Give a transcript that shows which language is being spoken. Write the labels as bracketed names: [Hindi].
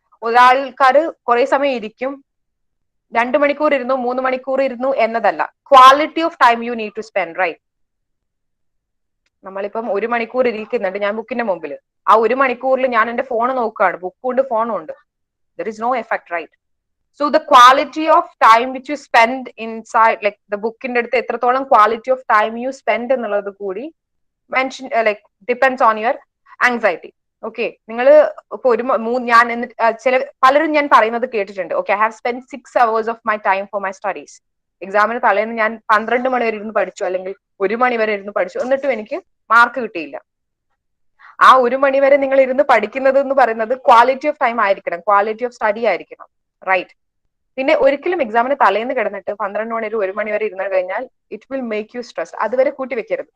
[Malayalam] ഒരാൾക്കാര് കുറെ സമയം ഇരിക്കും, 2 മണിക്കൂർ ഇരുന്നു 3 മണിക്കൂർ ഇരുന്നു എന്നതല്ല, [English] Quality of time you need to spend, right? [Malayalam] നമ്മളിപ്പം 1 മണിക്കൂർ ഇരിക്കുന്നുണ്ട് ഞാൻ ബുക്കിന്റെ മുമ്പിൽ, ആ 1 മണിക്കൂറിൽ ഞാൻ എന്റെ ഫോൺ നോക്കുകയാണ്, ബുക്കുണ്ട് ഫോണും ഉണ്ട്, [English] There is no effect, right? So the quality of time which you spend inside, like the book in അടുത്ത് എത്രത്തോളം quality of time you spend [Malayalam] എന്നുള്ളത് കൂടി [English] mention like depends on your anxiety. [Malayalam] Okay, നിങ്ങൾ ഇപ്പൊ ഞാൻ പലരും ഞാൻ പറയുന്നത് കേട്ടിട്ടുണ്ട്. [English] Okay, I have spent 6 hours of my time for my studies. [Malayalam] എക്സാമിന് തലേന്ന് ഞാൻ 12 മണി വരെ ഇരുന്ന് പഠിച്ചു, അല്ലെങ്കിൽ 1 മണി വരെ ഇരുന്ന് പഠിച്ചു, എന്നിട്ടും എനിക്ക് മാർക്ക് കിട്ടിയില്ല. ആ 1 മണി വരെ നിങ്ങൾ ഇരുന്ന് പഠിക്കുന്നത് എന്ന് പറയുന്നത് ക്വാളിറ്റി ഓഫ് ടൈം ആയിരിക്കണം, ക്വാളിറ്റി ഓഫ് സ്റ്റഡി ആയിരിക്കണം, റൈറ്റ്? പിന്നെ ഒരിക്കലും എക്സാമിന് തലേന്ന് കിടന്നിട്ട് 12 മണി 1 മണി വരെ ഇരുന്ന് കഴിഞ്ഞാൽ [English] It will make you stress. [Malayalam] അതുവരെ കൂട്ടി വെക്കരുത്.